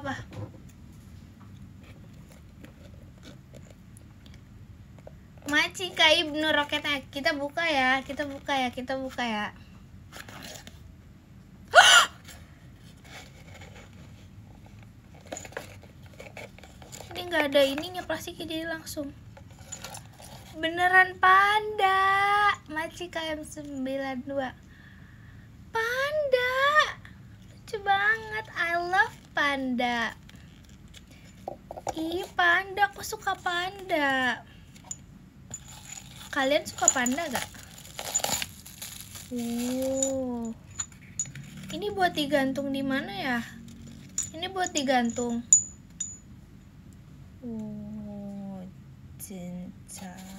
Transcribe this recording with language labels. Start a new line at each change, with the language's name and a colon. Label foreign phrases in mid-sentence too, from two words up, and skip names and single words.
Indonesian: Maci kayak Ibnu roketnya. Kita buka ya. Ini nggak ada ininya, plastiknya jadi langsung. Beneran panda. Maci KM92. Panda. Lucu banget.
English: I love panda.
Indonesian: Ih, panda. Aku suka panda. Kalian suka panda gak? Ini buat digantung di mana ya? Ini buat digantung. Cinta.